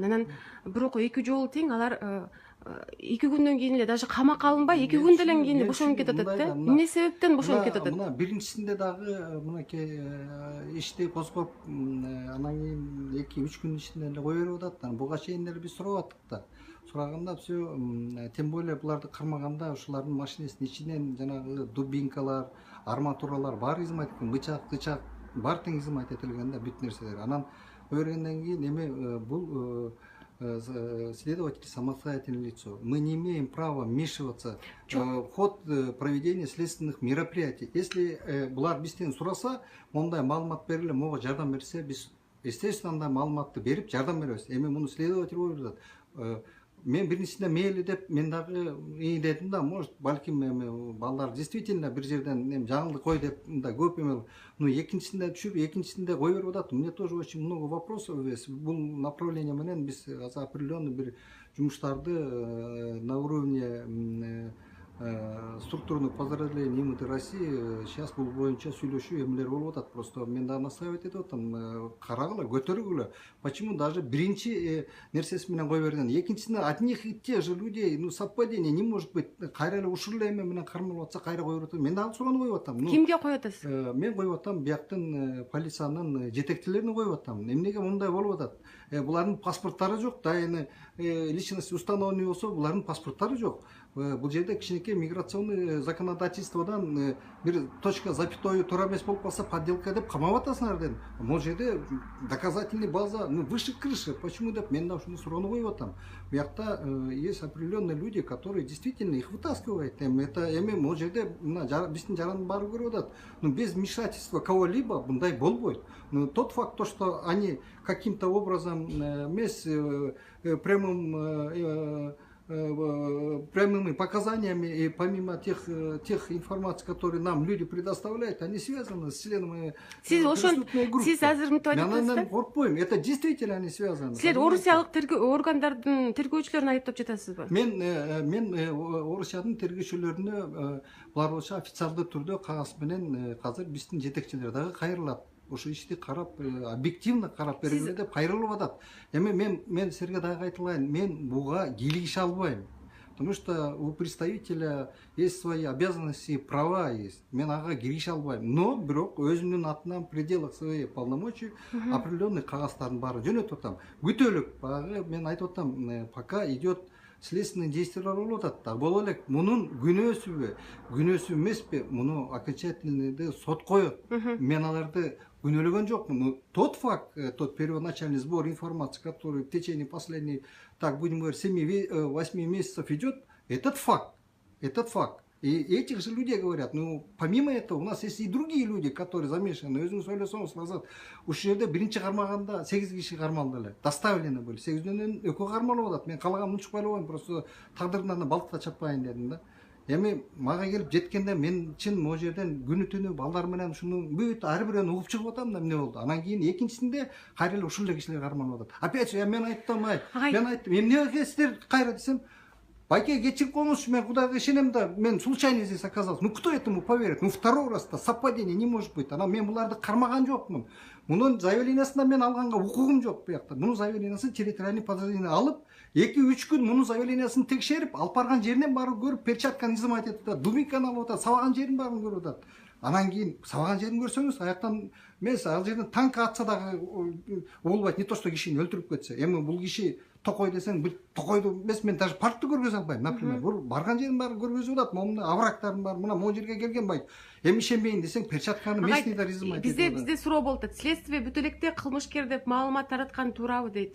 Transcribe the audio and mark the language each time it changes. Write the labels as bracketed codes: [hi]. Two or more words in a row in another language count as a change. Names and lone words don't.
[ky] Анан бирок 2 жолу тең алар 2 күндөн кийин эле даже камакка алынбай 2 күндөн кийин бошонуп кетип атат да. Эмне себептен бошонуп кетип атат? Мына биринчисинде дагы мынакей ишти козгоп, анан кийин 2-3 күн ичинде эле кое берип атат. Анан буга чейин эле биз сурап аттык да. Сураганда [ru] все, тем более [ky] буларды кармаганда ушулардын машинесинин ичинен жанагы дубинкалар, арматуралар баары изымайт экен, бычак баары тең изымайт этилген да, бүт нерселер. Анан бергенден кийин эми бул [ru] следователь самостоятельное лицо. Мы не имеем права вмешиваться в ход проведения следственных мероприятий. [ky] Если булар бизден сураса, мондай маалымат бериле, мого жардам берсе, биз естественно андай маалыматты берип жардам беребиз. Эми муну следователь коюп жатат. мен биринчисинде мейли деп мен дагы дедим да, может балким эми балдар действительно бир жерден эми жаңылды кой деп мындай көп эме. Но экинчисинде түшүп, экинчисинде кое берип атат. [ru] Мне тоже очень много вопросов. [ky] Бул направление менен биз определенный бир жумуштарды [ru] на уровне структурных подразделений МВД России сейчас [ky] бул боюнча сүйлөшүү эмелер болуп атат. Просто мен дагы настаивать этип атам, карагыла, көтөргүлө. [ru] Почему даже [ky] биринчи нерсеси менен кой берген, экинчисинде [ru] от них и тех же людей, ну совпадение не может быть. [ky] Кайра эле ушул эле эме менен кармалып атса кайра коюп атат. Мен дагы суроону коюп атам. Кимге коюп атасыз? Мен коюп атам бияктын полициянын жетекчилерине коюп атам. Эмнеге мындай болуп атат? Булардын паспорттары жок, да эми [ru] личность установленный [ky] болсо, булардын паспорттары жок. Бул жерде кичинекей миграционный законодательстводан бир [ru] точка запятую [ky] туура эмес болуп калса подделка деп камап атасыңар дедим. Бул жерде [ru] доказательный база выше крыши. [ky] Почему деп мен да ушуну суроону коюп атам. [ru] Буякта есть определенные люди, которые действительно их вытаскивают. [ky] Это бул жерде биздин жарандын баары көрүп атат. [ru] Но без вмешательства кого-либо [ky] мындай болбойт. [ru] Но тот факт, то, что они каким-то образом эмес прямыми показаниями и помимо тех информаций, которые нам люди предоставляют, они связаны с членами преступной группы. [ky] Сиз азыр мынтип айтып [ru] Я коркпойм, это действительно они связаны. [ky] Силер орусиялык органдардын тергөөчүлөрүн айыптап жатасызбы? Мен Орусиянын тергөөчүлөрүнө булар болсо официалдуу түрдө кагаз менен азыр биздин жетекчилер дагы кайрылат. Ошо ишти карап, объективно карап бергиле деп кайрылып атат. Эми мен силерге дагы айтылайын, мен буга кийлигише албайм. [ru] Потому что у представителя есть свои обязанности и права есть. [ky] Мен ага киргише албайм. Но бирок өзүмдүн атынан [ru] в пределах своих полномочий [ky] определенный кагаздардын баары жөнөтүп атам. Күтөлүк. Багы мен айтып атам, [ru] пока идет следственные действия [ky] болуп атат. [ru] Так [ky] боло элек. Мунун күнөөсүбү, күнөөсү эмеспи? Муну окончательный сот коет. Мен аларды күнөөлөгөн жокмун. [ru] Но тот факт, тот первоначальный сбор информации, который в течение последних, так будем говорить, 7-8 месяцев идет, этот факт. И этих же людей говорят, ну, помимо этого, у нас есть и другие люди, которые замешаны. [ky] Өзүңүз ойлосоңуз назад, ушул жерде биринчи кармаганда 8 киши кармалды эле. [ru] Доставлены были. [ky] 8-дөн 2 кармалып атат. Мен калаган унчукпай эле койдум, просто тагдырынан балыкта чаппайын дедим да. Эми мага келип жеткенде мен чын могу жерден күнү түнү балдар менен ушунун бүт ар бирөөнү угуп чыгып атам да эмне болду. Анан кийин экинчисинде кайра эле ушул эле кишилер кармалып атат. Опять же мен айттым, эмнеге силер кайра десем, байке кечирип коюңузчу, мен Кудайга ишенем да, мен [ru] случайно здесь оказался. Ну кто этому поверит? Ну второй раз-то совпадение не может быть. [ky] Анан мен буларды кармаган жокмун. Мунун заявлениясында мен алганга укугум жок буякта. Мунун заявлениясын [ru] территориальный подразделение [ky] алып, 2-3 күн мунун заявлениясын текшерип, алып барган жеринен барып көрүп, перчатканы изымать этип атат, дубинканы алып атат, сабаган жерин баарын көрүп атат. Анан кийин сабаган жерин көрсөңүз, аяктан эмес, ал жерден танк атса дагы болбойт, [ru] не то что [ky] кишини өлтүрүп кетсе. Эми бул киши токой десең, бир токойду эмес, мен даже паркты көргөзө албайм, например. Бул барган жерин баарын көргөзүп атат, момун аврактардын баары, мына могу жерге келген байт. Эми ишенбейин десең, перчатканы местныйдар изымать этип атат. Бизде суроо болуп атат. Следствие бүт электе кылмышкер деп маалымат тараткан туурабы дейт.